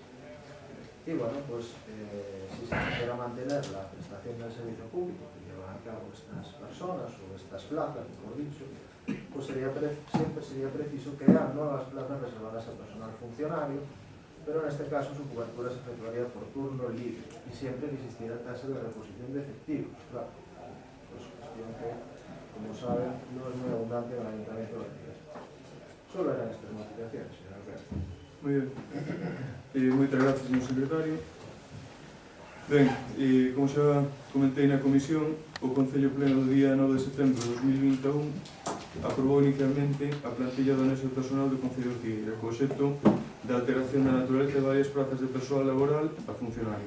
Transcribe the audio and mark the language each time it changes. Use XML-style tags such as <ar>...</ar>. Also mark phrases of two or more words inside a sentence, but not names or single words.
<es>Y bueno, pues si se quisiera mantener la prestación del servicio público que llevan a cabo estas personas o estas plazas, mejor dicho, pues siempre sería preciso crear nuevas plazas reservadas a personal funcionario, pero en este caso su cobertura se efectuaría por turno libre y siempre que existiera tasa de reposición de efectivos. Claro, pues cuestión que, como saben, no es muy abundante en el Ayuntamiento de Ortigas. Solo eran estas modificaciones, señor Alberto.</es> <gl>Moi ben. Moitas gracias, señor secretario. Ben, como xa comentei na comisión, o Concello Pleno do día 9 de setembro de 2021 aprobou inicialmente a plantilla do anexo personal do Concello de Ortigueira co obxecto de alteración da naturaleza de varias plazas de persoal laboral a funcionario.</gl>